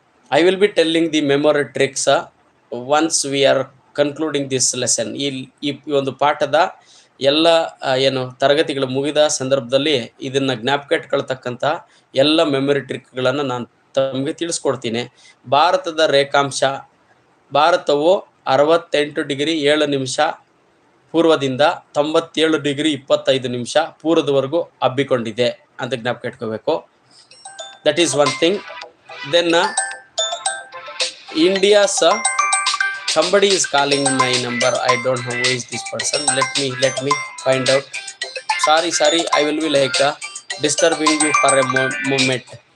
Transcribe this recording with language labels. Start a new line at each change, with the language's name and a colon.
English: I will be telling the memory tricks once we are concluding this lesson.
Kannada: ಈ ಒಂದು ಪಾಠದ ಎಲ್ಲ ಏನು ತರಗತಿಗಳು ಮುಗಿದ ಸಂದರ್ಭದಲ್ಲಿ ಇದನ್ನ ಜ್ಞಾಪಕ ಇಟ್ಕೊಳ್ತಕ್ಕಂಥ ಎಲ್ಲ ಮೆಮೊರಿ ಟ್ರಿಕ್ಗಳನ್ನು ನಾನು ತಮಗೆ ತಿಳಿಸ್ಕೊಡ್ತೀನಿ. ಭಾರತದ ರೇಖಾಂಶ, ಭಾರತವು 68 ಡಿಗ್ರಿ 7 ನಿಮಿಷ ಪೂರ್ವದಿಂದ 97 ಡಿಗ್ರಿ 25 ನಿಮಿಷ ಪೂರ್ವದವರೆಗೂ ಹಬ್ಬಿಕೊಂಡಿದೆ ಅಂತ ಜ್ಞಾಪಕ ಇಟ್ಕೋಬೇಕು.
English: That is one thing. Then India's somebody is calling my number. I don't know who is this person. Let me find out. Sorry, I will be like disturbing you for a moment.